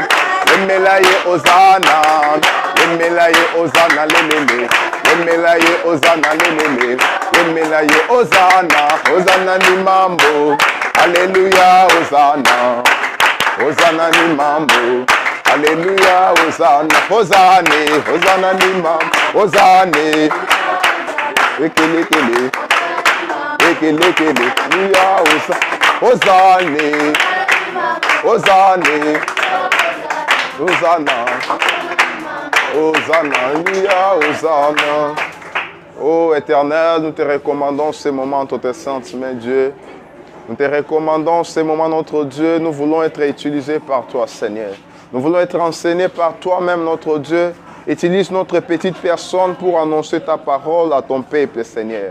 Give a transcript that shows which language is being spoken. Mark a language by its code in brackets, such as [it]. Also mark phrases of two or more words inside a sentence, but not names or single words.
[sw] Emelaye Hosanna, Emelaye Hosanna lelele, Emelaye Hosanna lelele, Emelaye Hosanna, Hosanna ni mambo, Alléluia Hosanna, Hosanna ni mambo, Alléluia Hosanna, Hosanna, Hosanna ni mambo, Hosanna, ekele, Alléluia Hosanna, Hosanna. Hosanna, Hosanna, Alléluia, Hosanna. [fr] Ô Éternel, nous te recommandons ces moments, notre sainte main, Dieu. Nous te recommandons ces moments, notre Dieu. Nous voulons être utilisés par toi, Seigneur. Nous voulons être enseignés par toi-même, notre Dieu. Utilise notre petite personne pour annoncer ta parole à ton peuple, Seigneur.